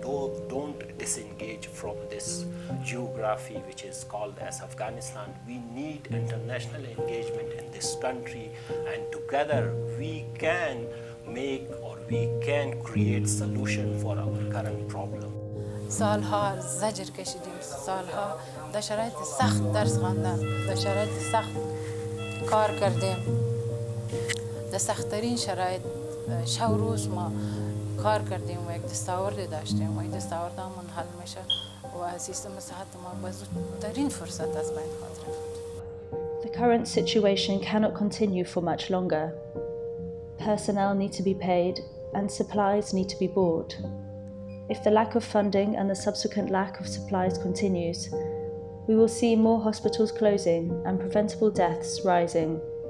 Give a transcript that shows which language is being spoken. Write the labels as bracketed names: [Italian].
[English] Don't disengage from this geography which is called as Afghanistan. We need international engagement in this country, and together we can make or we can create solution for our current problem. [Persian] سالها زجر کشیدیم، سالها در شرایط سخت درس خواندم، در شرایط سخت کار کردیم، در سخت‌ترین شرایط شب و روز ما کار کردیم و یک دستاوردی داشتیم و این دستاورد هم منحل میشه و سیستم صحت ما به زودترین فرصت از بین خواهد رفت. [English] The current situation cannot continue for much longer. Personnel need to be paid and supplies need to be bought. If the lack of funding and the subsequent lack of supplies continues, we will see more hospitals closing and preventable deaths rising.